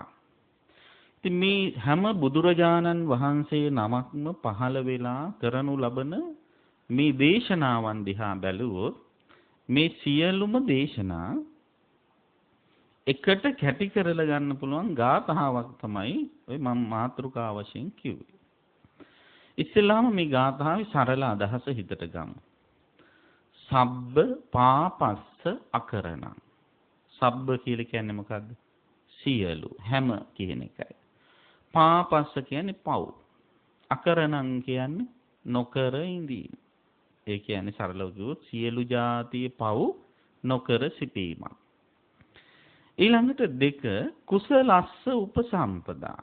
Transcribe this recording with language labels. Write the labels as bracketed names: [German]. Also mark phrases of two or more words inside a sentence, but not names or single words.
[Sinhala] ඉතින් මේ හැම බුදුරජාණන් වහන්සේ නමක්ම පහළ වෙලා කරනු ලබන මේ දේශනාවන් දිහා බැලුවොත් මේ සියලුම දේශනා එකට කැටි කරලා ගන්න පුළුවන් ගාථාවක් තමයි ඔය මම මාතෘකා වශයෙන් කිව්වේ. ඉස්සෙල්ලාම මේ ගාථාවේ සරල අදහස හිතට ගමු. [Pali] සබ්බ පාපස්ස අකරණං. [Sinhala] සබ්බ කියලා කියන්නේ මොකද්ද? සියලු හැම කියන එකයි. පාපස්ස කියන්නේ පව්. අකරණං කියන්නේ නොකර ඉඳීම. ඒ කියන්නේ සරලව කිව්වොත් සියලු જાතියේ පව් නොකර සිටීමක්. ඊළඟට 2 [Pali] කුසලස්ස උපසම්පදා.